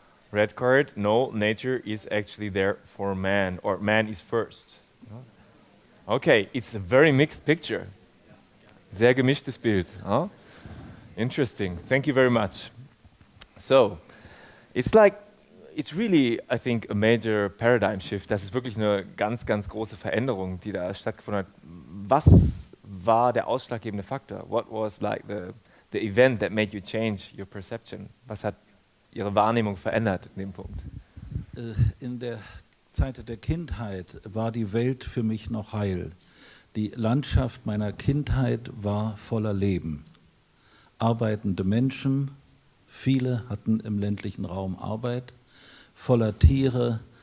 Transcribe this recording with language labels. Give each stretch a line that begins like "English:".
English: Red card, no, nature is actually there for man, or man is first. Okay, it's a very mixed picture.
German: Sehr gemischtes Bild.
English: Huh? Interesting, thank you very much. So, it's like it's really, I think, a major paradigm shift.
German: Das ist wirklich eine ganz, ganz große Veränderung, die da stattgefunden hat. Was war der ausschlaggebende Faktor?
English: What was like the event that made you change your perception?
German: Was hat Ihre Wahrnehmung verändert in dem Punkt? In der Zeit der Kindheit war die Welt für mich noch heil. Die Landschaft meiner Kindheit war voller Leben. Arbeitende Menschen, viele hatten im ländlichen Raum Arbeit, voller Tiere.